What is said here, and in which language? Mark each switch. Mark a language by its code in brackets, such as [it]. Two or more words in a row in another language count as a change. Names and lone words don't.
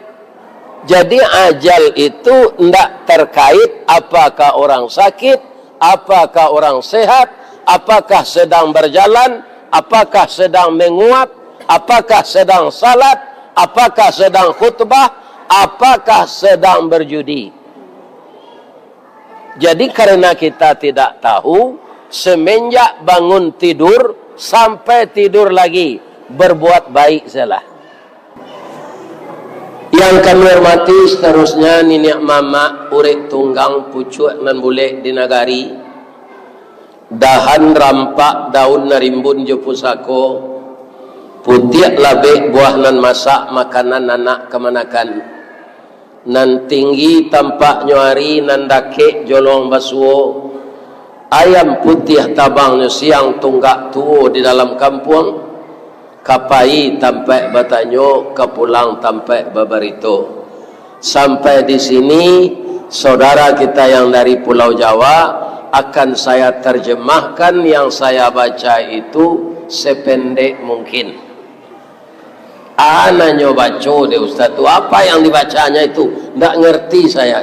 [id] Jadi ajal itu tidak terkait apakah orang sakit, apakah orang sehat, apakah sedang berjalan, apakah sedang menguap, apakah sedang salat, apakah sedang khutbah, apakah sedang berjudi. Jadi karena kita tidak tahu, semenjak bangun tidur sampai tidur lagi, berbuat baik salah. Yang kami hormati seterusnya Nenek Mama Urip Tunggang Pucuk nan Bulek di [min] Nagari, dahan rampak daun narimbun je pusako, putiak labek buah nan masak makanan anak kemanakan, nan tinggi tampak nyuari nan dake jolong basuo, ayam putih tabangnya siang tunggak tuo di dalam kampung, kapai tampai batanyo, kepulang tampai babarito. [id] Sampai di sini saudara kita yang dari Pulau Jawa akan saya terjemahkan yang saya baca itu sependek mungkin. Anaknya baca deh Ustaz itu apa yang dibacanya itu tidak ngerti saya.